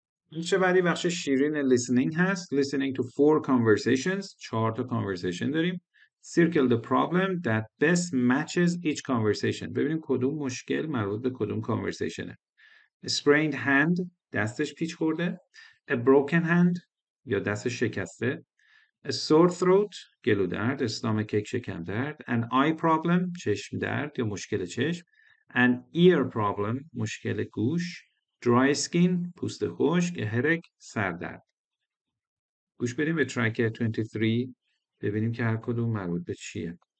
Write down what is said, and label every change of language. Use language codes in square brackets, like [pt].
[fa] این بعدی بخش شیرین listening هست. [en] listening to 4 conversations [fa] 4 تا conversation داریم. [en] circle the problem that best matches each conversation [fa] ببینیم کدوم مشکل مربوط به کدوم conversationه. [en] sprained hand [fa] دستش پیچ خورده. [en] a broken hand [fa] یا دستش شکسته. [en] a sore throat [fa] گلو درد [en] stomach ache [fa] شکم درد. [en] an eye problem [fa] چشم درد یا مشکل چشم. [en] an ear problem [fa] مشکل گوش. [en] dry skin [fa] پوست خشک. [en] a headache [fa] سر درد. گوش بدیم به ترک 23 ببینیم که هر کدوم مربوط به چیه.